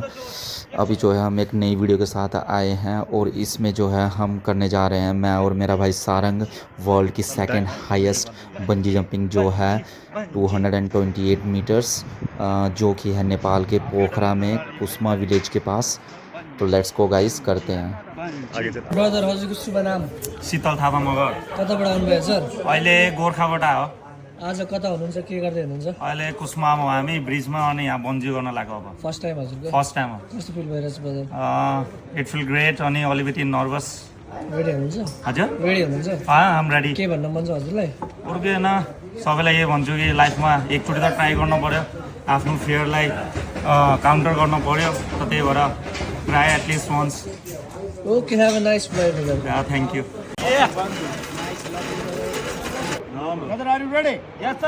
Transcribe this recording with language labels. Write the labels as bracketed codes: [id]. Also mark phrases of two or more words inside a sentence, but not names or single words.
[hi] अभी जो है हम एक नई वीडियो के साथ आए हैं और इसमें जो है हम करने जा रहे हैं, मैं और मेरा भाई सारंग, वर्ल्ड की [en] second highest bungee jumping [hi] जो है 228 मीटर्स, जो कि है नेपाल के पोखरा में कुसमा विलेज के पास। तो [en] let's go guys, [hi] करते हैं। [ne] ब्रदर हजुरको शुभ नाम? शीतल थापा मगर। कताबाट आउनुभएको सर? अहिले गोर्खाबाट हो। आज कता हुनुहुन्छ, के गर्दै हुनुहुन्छ? अहिले कुस्मामा हो हामी, ब्रिजमा, अनि यहाँ बन्जी गर्न लाग्यो अब। [en] first time [ne] हजुरको? [en] first time [ne] हो। कस्तो फिल भइरहेछ ब्रदर? [en] it feel great, [ne] अनि अलिकति [en] नर्भस। [ne] रेडी हुनुहुन्छ? हजुर रेडी हुनुहुन्छ? [en] I'm ready. [ne] के भन्न मन छ हजुरलाई? उर्केन सबैलाई यही भन्छु कि लाइफमा एकचोटि त ट्राई गर्नु पर्यो, आफ्नो फियरलाई काउन्टर गर्नु पर्यो। त त्यही भएर [en] try at least once. okay, have a nice flight brother. thank you. Brother, are you ready? Yes, sir.